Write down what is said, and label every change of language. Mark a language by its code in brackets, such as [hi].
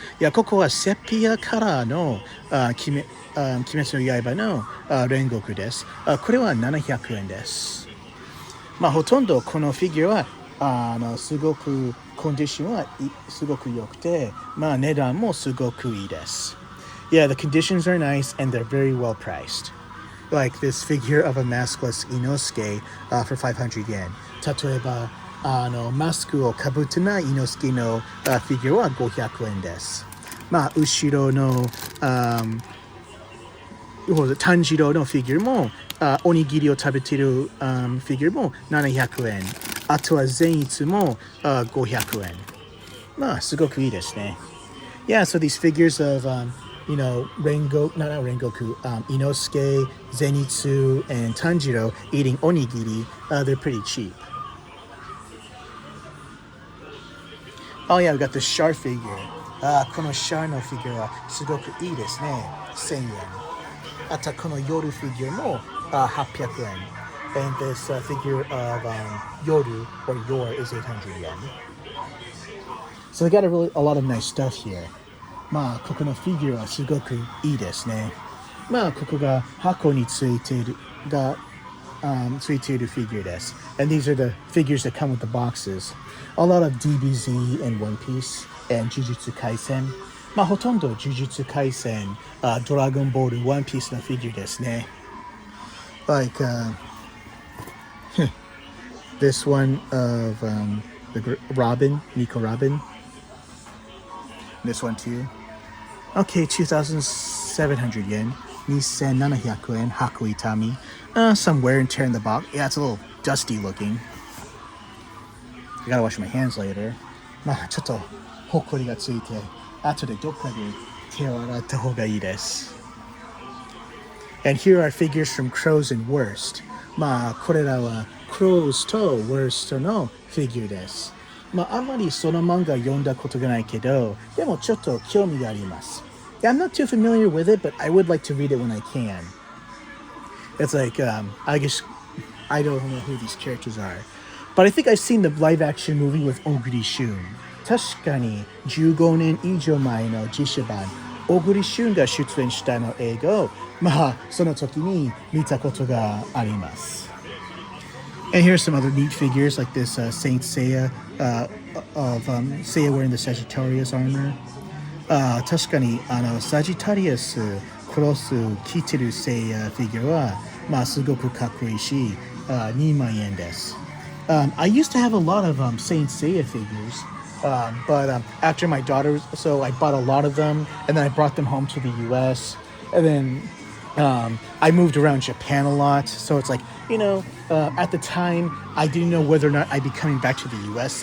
[ja] いや、ここはセピアカラーの鬼滅の刃のRengokuです。これは700円です。ほとんどこのフィギュアはすごくコンディションはすごく良くて、値段もすごくいいです。 [en] Yeah, the conditions are nice and they're very well priced. Like this figure of a maskless Inosuke for 500 yen. [ja] 例えばマスクをかぶってないInosukeのフィギュアは500円です。後ろの炭治郎のフィギュアもおにぎりを食べているフィギュアも700円。あとは善逸も500円。すごくいいですね。 [en] Yeah, so these figures of Rengoku, Inosuke, Zenitsu, and Tanjiro eating onigiri, they're pretty cheap. Oh yeah, we got the Shar figure. [ja] この Shar のフィギュアはすごくいいですね。1000円。あとこの夜フィギュアも800円。 [en] And this figure of Yoru or Yor is 800 yen. So they got a lot of nice stuff here. [ja] まあここのフィギュアはすごくいいですね。まあここが箱についているがついているフィギュアです。 [en] And these are the figures that come with the boxes. A lot of DBZ and One Piece and Jujutsu Kaisen. [ja] まあほとんど Jujutsu Kaisen, Dragon Ball, One Piece のフィギュアですね。 [en] Like this one of the Robin, Nico Robin. This one too. Okay, 2,700 yen. 2,700 yen. Haku Itami. Some wear and tear in the box. Yeah, it's a little dusty looking. I gotta wash my hands later. [ja] まあちょっとほこりがついて、後でどっかで手を洗った方がいいです。 [en] And here are figures from Crows and Worst. [ja] まあこれらは Crows と Worst のフィギュアです。まああんまりその漫画読んだことがないけど、でもちょっと興味があります。 [en] Yeah, I'm not too familiar with it, but I would like to read it when I can. It's like, I guess I don't know who these characters are. But I think I've seen the live action movie with Oguri Shun. [ja] 確かに15年以上前の実写版、小栗旬が出演したの映画を、まあその時に見たことがあります。 [en] And here's some other neat figures like this Saint Seiya of Seiya wearing the Sagittarius armor. [ja] 確かにサジタリアスクロス着てるセイヤフィギュアはまあすごくかっこいいし、2万円です。 [en] I used to have a lot of Saint Seiya figures, but after my daughter, so I bought a lot of them, and then I brought them home to the U.S., and then I moved around Japan a lot, so it's like, you know, at the time, I didn't know whether or not I'd be coming back to the U.S.